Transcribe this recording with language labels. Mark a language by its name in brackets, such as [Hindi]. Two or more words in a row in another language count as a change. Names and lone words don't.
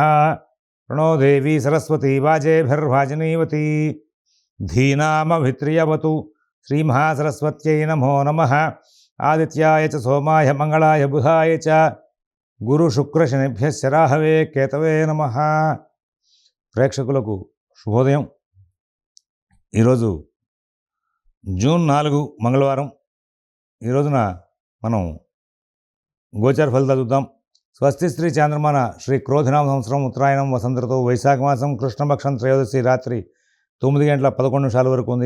[Sanskrit] प्रणो देवी सरस्वती वाजेभिर्वाजिनीवती धीनामभित्रियवतु श्रीमहासरस्वत्यै नमो नमः। आदित्याय च सोमाय मंगलाय बुधाय च गुरुशुक्रशनिभ्यश्च राहवे केतवे नमः। [Telugu] ప్రేక్షకులకు శుభోదయం। ఈరోజు జూన్ 4 మంగళవారం। ఈ రోజున మనం గోచార ఫలితాలు చూద్దాం। స్వస్తి శ్రీ చాంద్రమాన శ్రీ క్రోధినామ సంవత్సరం ఉత్తరాయణం వసంత ఋతువు వైశాఖ మాసం కృష్ణపక్షం త్రయోదశి రాత్రి 9:11 వరకు ఉంది।